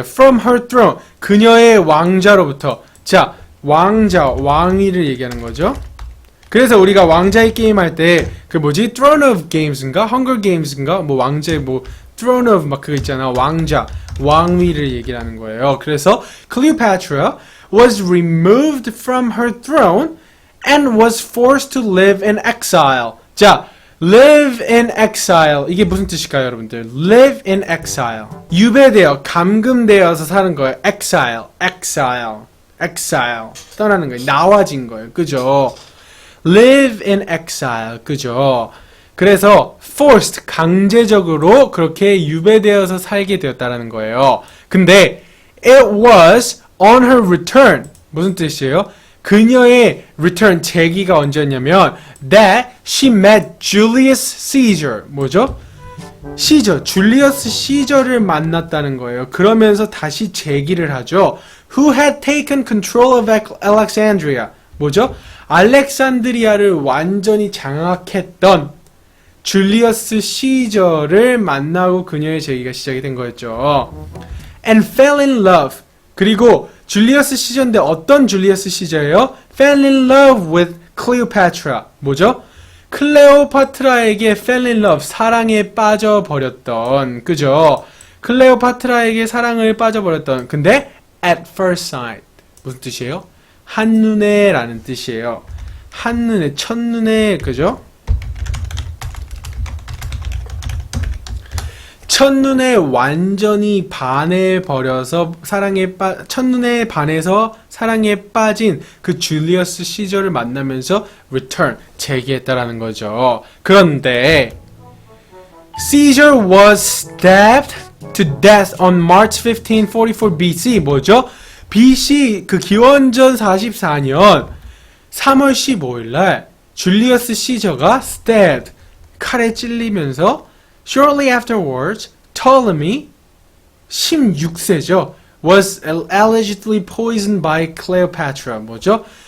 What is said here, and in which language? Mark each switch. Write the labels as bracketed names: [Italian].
[English] From her throne, [Korean] 그녀의 왕자로부터. 자, 왕위를 얘기하는 거죠. 그래서 우리가 왕자의 게임 할 때 그 뭐지? Throne of Games인가? Hunger Games인가? 뭐 왕자의 뭐 Throne of 막 그거 있잖아. 왕위를 얘기를 하는 거예요. [English] 그래서 Cleopatra was removed from her throne and was forced to live in exile. 자, live in exile. [Korean] 이게 무슨 뜻일까요, 여러분들? [English] live in exile. [Korean] 유배되어, 감금되어서 사는 거예요. exile. 떠나는 거예요. 나와진 거예요. 그죠? [English] live in exile. 그죠? [Korean] 그래서 forced, 강제적으로 그렇게 유배되어서 살게 되었다라는 거예요. [English] 근데 it was on her return. [Korean] 무슨 뜻이에요? 그녀의 [English] return, [Korean] 재기가 언제였냐면 [English] that she met Julius Caesar. [Korean] 뭐죠? 줄리어스 시저를 만났다는 거예요. 그러면서 다시 재기를 하죠. [English] Who had taken control of Alexandria. [Korean] 뭐죠? 알렉산드리아를 완전히 장악했던 줄리어스 시저를 만나고 그녀의 재기가 시작이 된 거였죠. [English] And fell in love. [Korean] 그리고 줄리어스 시저인데 어떤 줄리어스 시저예요? [English] Fell in love with Cleopatra. [Korean] 뭐죠? 클레오파트라에게 [English] fell in love, [Korean] 사랑에 빠져버렸던, 그죠? 클레오파트라에게 사랑을 빠져버렸던. [English] 근데 at first sight. [Korean] 무슨 뜻이에요? 한눈에 라는 뜻이에요. 한눈에, 첫눈에, 그죠? 첫눈에 완전히 반해버려서 첫눈에 반해서 사랑에 빠진 그 줄리어스 시저를 만나면서 return, 재기했다라는 거죠. [English] 그런데 Caesar was stabbed to death on March 15, 44 BC. [Korean] 뭐죠? BC 그 기원전 44년 3월 15일 날 줄리어스 시저가 stabbed, 칼에 찔리면서 [English] Shortly afterwards, Ptolemy, [Korean] 16세죠, [English] was allegedly poisoned by Cleopatra. [Korean] 뭐죠?